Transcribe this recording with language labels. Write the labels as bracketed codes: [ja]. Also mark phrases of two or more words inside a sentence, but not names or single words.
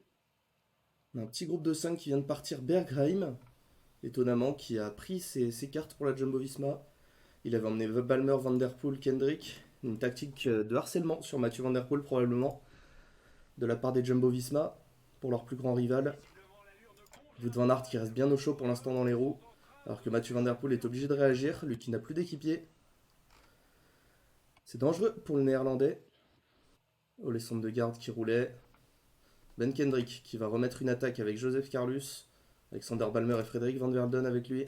[fr] On a un petit groupe de 5 qui vient de partir, Bergheim, étonnamment, qui a pris ses cartes pour la Jumbo-Visma. Il avait emmené Balmer, Van Der Poel, Kendrick. Une tactique de harcèlement sur Mathieu Van Der Poel probablement, de la part des Jumbo-Visma, pour leur plus grand rival. Wout van Aert qui reste bien au chaud pour l'instant dans les roues, alors que Mathieu Van Der Poel est obligé de réagir, lui qui n'a plus d'équipier. C'est dangereux pour le néerlandais. Oh, les centres de garde qui roulaient. Ben Kendrick qui va remettre une attaque avec Joseph Carlus, Alexander Balmer et Frédéric Van Verden avec lui.